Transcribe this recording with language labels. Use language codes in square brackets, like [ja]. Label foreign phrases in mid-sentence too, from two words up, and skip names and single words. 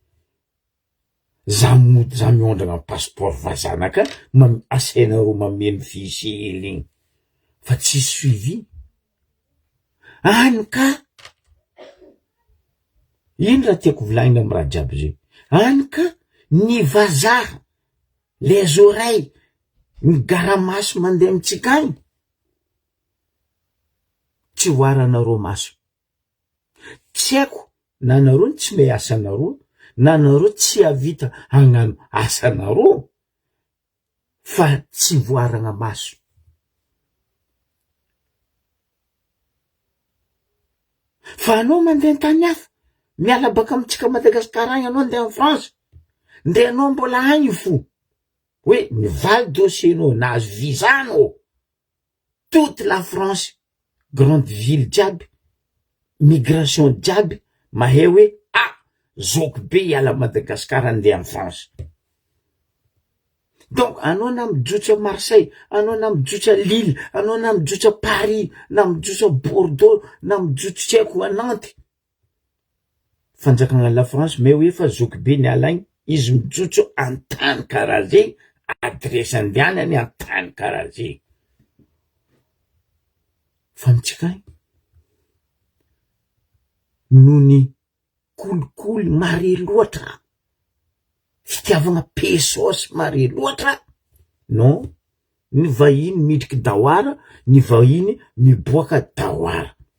[mg] Za miondragna amin'ny passeport vazanaka, asainareo mameno fichier igny. Fa tsy suivi. Any ka. Ino raha tiako volagnina amin'ny raha jiaby zay? Any ka ny vazaha, [fr] les oreilles, [mg] ny garamaso mandeha amitsika agny. Tsy voaranareo maso. Tsy haiko na nareo tsy mehy asanareo, na nareo tsy avita hagnano asanareo, fa tsy voaragna maso. Fa anao mandeha tany hafa, miala baka amitsika Madagasikara agny anao andeha [fr] en France, [mg] nde anao mbola agny fo hoe mivaly dossier-nao, nahazo visa anao. [fr] Toute la France, grande ville [mg] jiaby, migration jiaby, mahay hoe zoko be hiala Madagasikara andeha en France. Donc anao na mijotsa Marseille, anao na mijotsa Lille, anao na mijotsa Paris, na mijotsa Bordeaux, na mijotsa tsy haiko Nantes. Fanjakana la France mais hoe fa zoko be niala agny, izy mijotso antany karaha zay, adresse andehanany antany karaha zay. Fa amitsika agny noho ny kolikoly mare loatra, fitiavagna pesos mare loatra, non, ny vahiny midriky dahoara, ny vahiny miboaka dahoara.